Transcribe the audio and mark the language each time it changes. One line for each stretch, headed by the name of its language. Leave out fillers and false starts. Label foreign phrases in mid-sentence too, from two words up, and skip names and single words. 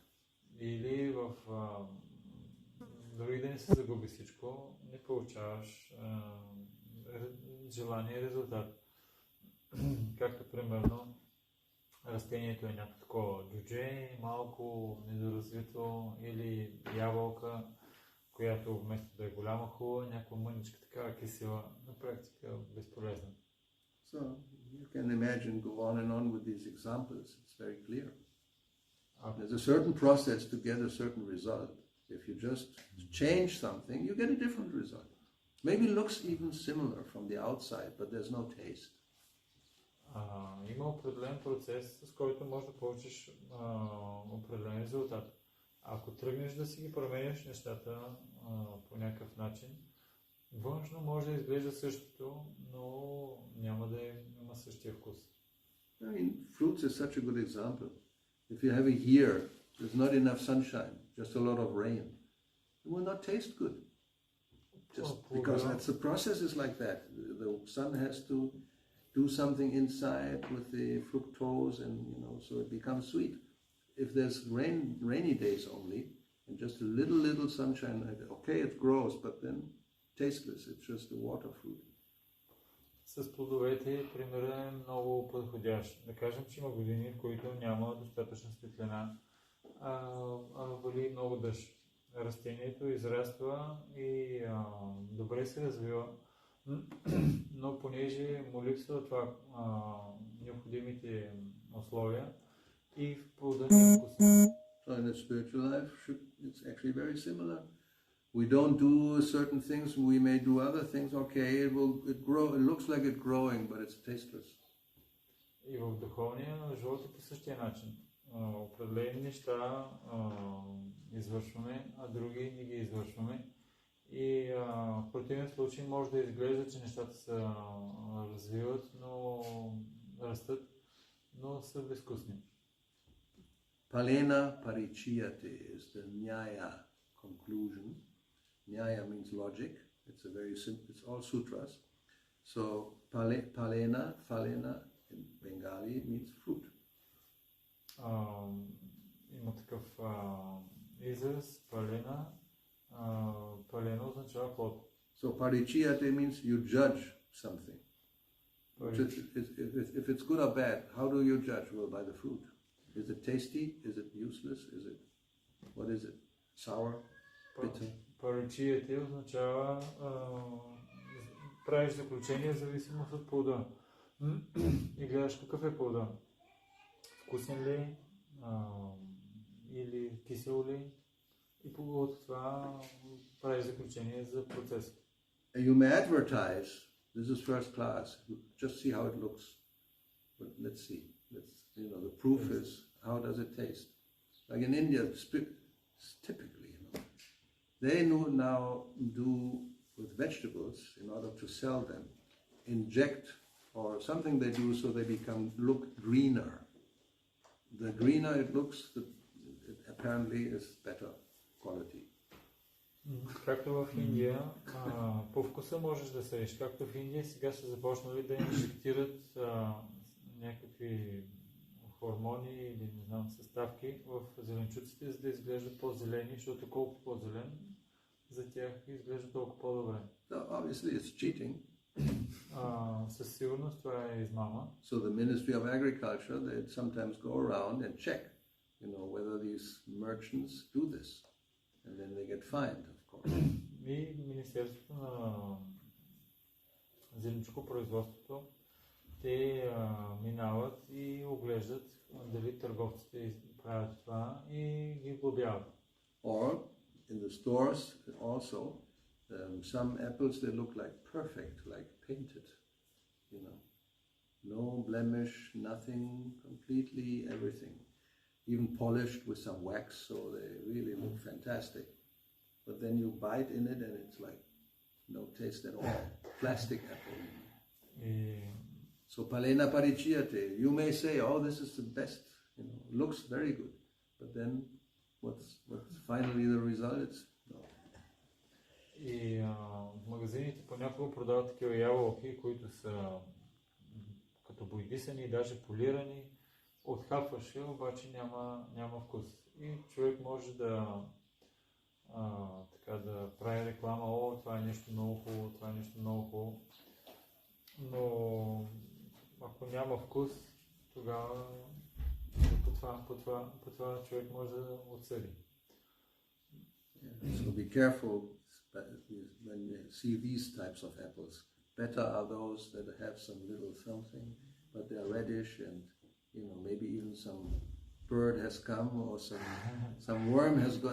Bulgarian: Или дори да не се загуби всичко, не получаваш желания резултат. Както примерно растението е някакво такова джудже, малко недоразвито, или ябълка, която вместо да е голяма хубава, някаква мъничка такава кисела, на практика безполезна.
English: So you can imagine, go on with these examples. It's very clear. There's a certain process to get a certain result. If you just change something, you get a different result. Maybe it looks even similar from the outside, but there's no taste.
Bulgarian: Има определен процес, с който можеш да получиш определен резултат. Ако тръгнеш да си ги променяш нещата по някакъв начин, външно може да изглежда същото, но няма да има същия вкус.
English: Fruits is such a good example. If you have a year, there's not enough sunshine, just a lot of rain, it will not taste good. because the process is like that. The sun has to do something inside with the fructose, and so it becomes sweet. If there's rainy days only, and just a little sunshine, okay, it grows, but then tasteless. It's just a water fruit.
Bulgarian: С плодовете примерът е много подходящ. Да кажем, че има години, в които няма достатъчна светлина, вали много дъжд. Растението израства и добре се развива, но понеже му липсва това необходимите условия и в плода не е вкусен.
English: So in the spiritual life, it's actually very similar. We don't do certain things, we may do other things, okay, it looks like it's growing, but it's tasteless.
Bulgarian: И в духовния живот е по същия начин. Определени неща извършваме, а други не ги извършваме. И в противен случай може да изглежда, че нещата се развиват, но растат, но са безвкусни.
Sanskrit: Palena parichiyate
English: is the nyaya conclusion. Nyaya means logic. It's a very simple, it's all sutras. So phalena in Bengali means fruit.
Bulgarian: Има такъв израз, палена. Палена означава плод.
English: So parichiyate means you judge something. If it's good or bad, how do you judge? Well, by the fruit. Is it tasty? Is it useless? What is it? Sour? Bitter?
Bulgarian: Паричиете означава правиш заключение в зависимост от плода. И гледаш какъв е плода. Вкусен ли? Или кисел ли? И от това правиш заключение за процеса.
English: You may advertise, this is first class, just see how it looks. But let's see. The proof is, how does it taste? Like in India, typically, they now do with vegetables, in order to sell them, inject or something they do so they look greener. The greener it looks, it apparently is better quality.
Bulgarian: Както в Индия, по вкуса можеш да съдиш. Както в Индия сега са започнали да инжектират някакви хормони или не знам съставки в зеленчуците, за да изглеждат по-зелени, защото колко по-зелен, за тях изглежда толкова по-добре.
English: So obviously it's cheating.
Bulgarian: Със сигурност това е измама.
English: So the Ministry of Agriculture, they sometimes go around and check, whether these merchants do this, and then they get fined, of course.
Bulgarian: И Министерството на зеленчукопроизводството, те минават и оглеждат дали търговците правят това и ги глобяват.
English: Or in the stores also, some apples, they look like perfect, like painted, no blemish, nothing, completely everything, even polished with some wax, so they really look fantastic. But then you bite in it and it's like no taste at all, plastic apple. So
Sanskrit: palena parichiyate,
English: you may say, oh, this is the best, looks very good, but then what's finally the result? It's no.
Bulgarian: И в магазините понякога продават такива ябълки, които са като бойдисани и даже полирани. Отхапваш я, обаче няма вкус. И човек може да прави реклама, о, това е нещо много хубаво, това е нещо много хубаво. Но ако няма вкус, тогава по това човек може да отсъди.
English: So be careful when you see these types of apples. Better are those that have some little something, but they are reddish and maybe even some bird has come or some worm has gone.